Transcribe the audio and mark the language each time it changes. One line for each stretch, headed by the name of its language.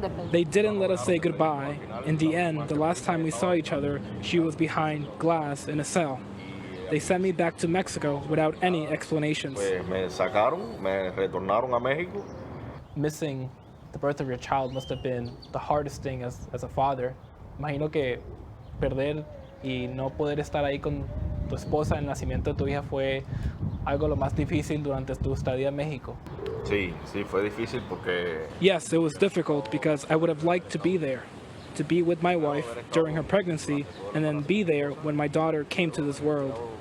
English: They didn't let us say goodbye. In the end, the last time we saw each other, she was behind glass in a cell. They sent me back to Mexico without any explanations.
Spanish: Me sacaron, me retornaron a México.
English: Missing the birth of your child must have been the hardest thing as a father.
Spanish: Imagino que perder y no poder estar ahí con tu esposa en el nacimiento de tu hija fue algo lo más difícil durante tu estadía en México. Sí, fue difícil porque.
English: Yes, it was difficult because I would have liked to be there, to be with my wife during her pregnancy, and then be there when my daughter came to this world.